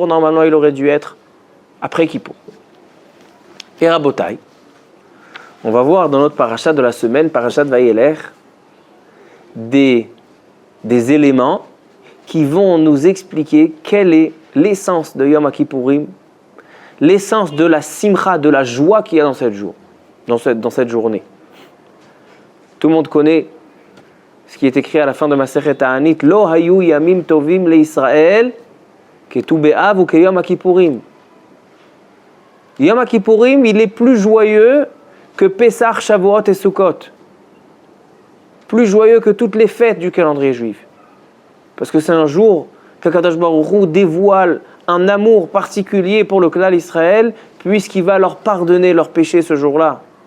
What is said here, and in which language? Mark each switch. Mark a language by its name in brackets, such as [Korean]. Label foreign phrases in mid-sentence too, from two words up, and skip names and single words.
[French] Normalement, il aurait dû être après Kippour. Et Rabotai, on va voir dans notre parasha de la semaine, Parashat Vayelech, des éléments qui vont nous expliquer quelle est l'essence de Yom Kippourim, l'essence de la simcha, de la joie qu'il y a dans cette journée. Tout le monde connaît ce qui est écrit à la fin de Masechet Ta'anit, [Hebrew] לא היו ימים טובים לישראל, כט״ו באב [French] ou [Hebrew] כיום כיפורים. [French] Yom Kippourim, il est plus joyeux que Pesach, Shavuot et Sukkot. Plus joyeux que toutes les fêtes du calendrier juif. Parce que c'est un jour qu' [Hebrew] הקדוש ברוך הוא [French] dévoile un amour particulier pour le clan d'Israël, puisqu'il va leur pardonner leurs péchés ce jour-là.